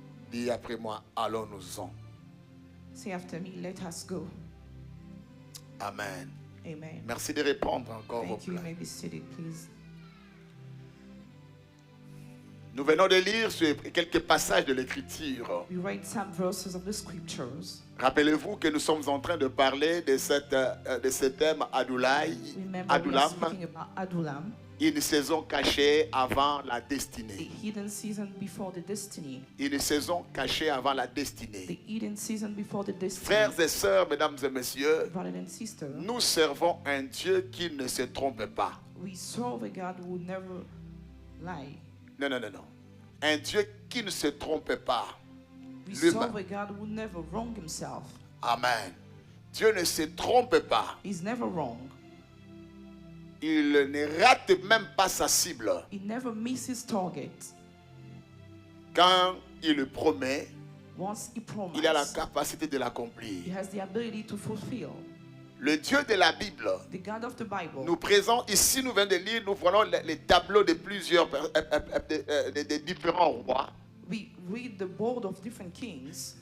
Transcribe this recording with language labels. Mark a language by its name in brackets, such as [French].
[French] Dis après moi, allons-nous-en. [English] Say after me, let us go. [French] Amen. [English] Amen. [French] Merci de répondre encore vos [English] Thank you. You may [French] plaintes. [English] be seated, please. [French] Nous venons de lire sur quelques passages de l'Écriture. [English] We read some verses of the scriptures. [French] Rappelez-vous que nous sommes en train de parler de ce thème [English] Remember, we are [French] Adulam, [English] speaking about Adulam, [French] une saison cachée avant la [English] the [French] destinée. [English] hidden season before the destiny. [French] Une saison cachée avant la [English] The [French] destinée. [English] hidden season before the destiny. [French] Frères et sœurs, mesdames et messieurs, [English] Brothers and sisters, [French] nous servons un Dieu qui ne se trompe pas. [English] we serve a God who never lie. [French] Non, non, non, non. Un Dieu qui ne se trompe pas. [English] We [French] L'humain. [English] serve a God who never wrong himself. [French] Amen. Dieu ne se trompe pas. [English] He's never wrong. [French] Il ne rate même pas sa cible. [English] He never misses target. [French] Quand il le promet, [English] Once he [French] il a la [English] promised, [French] capacité de [English] he [French] l'accomplir. [English] has the ability to fulfill. [French] Le Dieu de la Bible [English] The God of the Bible. [French] nous présente, ici nous venons de lire, nous voyons les tableaux de plusieurs, de différents rois. [English] We read the board of different kings.